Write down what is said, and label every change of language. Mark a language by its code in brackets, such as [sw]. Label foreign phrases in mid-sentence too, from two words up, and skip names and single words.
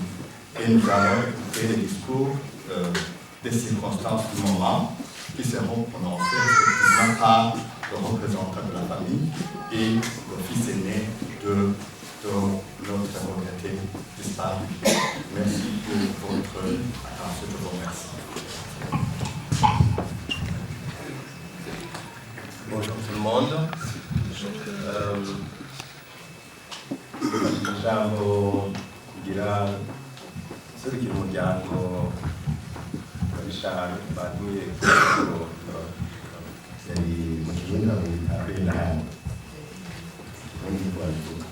[fr] Et nous allons écouter les discours des circonstances du moment qui seront prononcés respectivement par le représentant de la famille et le fils aîné de notre regretté disparu. Merci pour votre attention, je vous remercie. Bonjour tout le monde. [rn] Ijambo kugira serukira umuryango wa Richard baduye yari mu kirundi bamwita Abraham muri Rwanda.